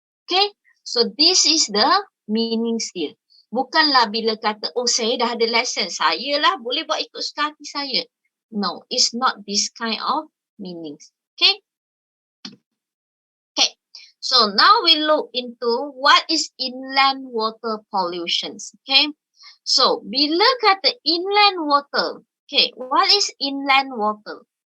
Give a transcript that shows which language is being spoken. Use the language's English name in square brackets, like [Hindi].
[English] Okay, so this is the meaning [Malay] dia. Bukanlah bila kata, oh saya dah ada lesen, saya lah boleh buat ikut suka hati saya. [English] No, it's not this kind of meanings. Okay. Okay, so now we look into what is inland water pollutions. Okay, so [Malay] bila kata [English] inland water, okay, what is inland water?